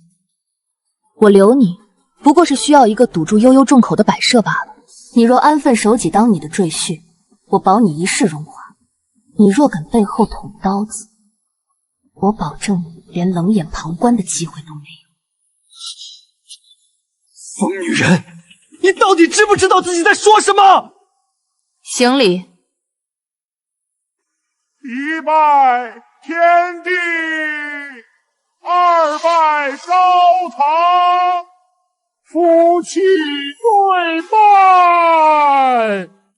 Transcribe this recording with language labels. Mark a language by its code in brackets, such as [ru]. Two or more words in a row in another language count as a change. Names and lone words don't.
[zh] 我留你，不過是需要一個堵住悠悠眾口的擺設罷了。你若安分守己當你的赘婿，我保你一世榮華；你若敢背後捅刀子，我保證你連冷眼旁觀的機會都沒有。瘋女人，你到底知不知道自己在說什麼？行禮。一拜天地，二拜高堂，夫妻對拜。